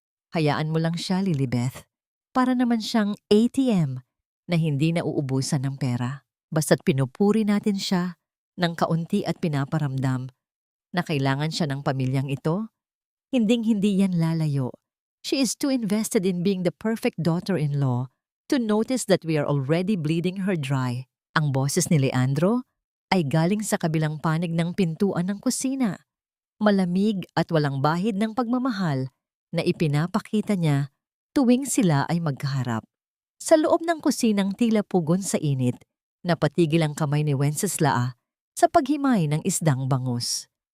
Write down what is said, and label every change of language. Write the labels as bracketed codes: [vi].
[tl] Hayaan mo lang siya, Lilibeth. Para naman siyang ATM na hindi nauubusan ng pera. Basta't pinupuri natin siya ng kaunti at pinaparamdam na kailangan siya ng pamilyang ito, hinding-hindi yan lalayo. [en] She is too invested in being the perfect daughter-in-law to notice that we are already bleeding her dry. [tl] Ang boses ni Leandro ay galing sa kabilang panig ng pintuan ng kusina. Malamig at walang bahid ng pagmamahal na ipinapakita niya tuwing sila ay magkaharap. Sa loob ng kusinang tila pugon sa init, napatigil ang kamay ni Wenceslao sa paghimay ng isdang bangus.